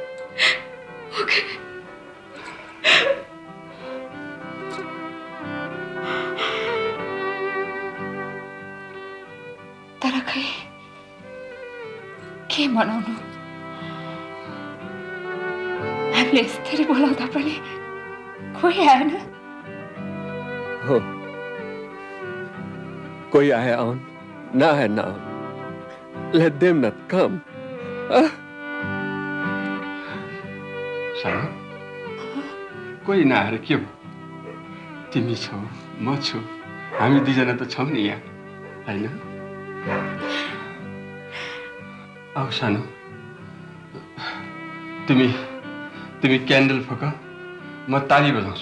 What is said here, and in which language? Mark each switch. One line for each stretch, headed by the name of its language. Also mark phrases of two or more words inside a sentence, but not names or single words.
Nepali: तर खै के मनाउनु? हामीले यसरी बोलाउँदा पनि कोही आएन। हो,
Hindi: कोई आए आउन, ना आए ना आउन।
English: Let them not come.
Nepali: सानो, कोही नआएर के हो? तिमी छौ, म छु, हामी दुईजना त छौँ नि यहाँ, होइन? आऊ सानो, तिमी क्यान्डल फुक, म ताली बजाउँछु।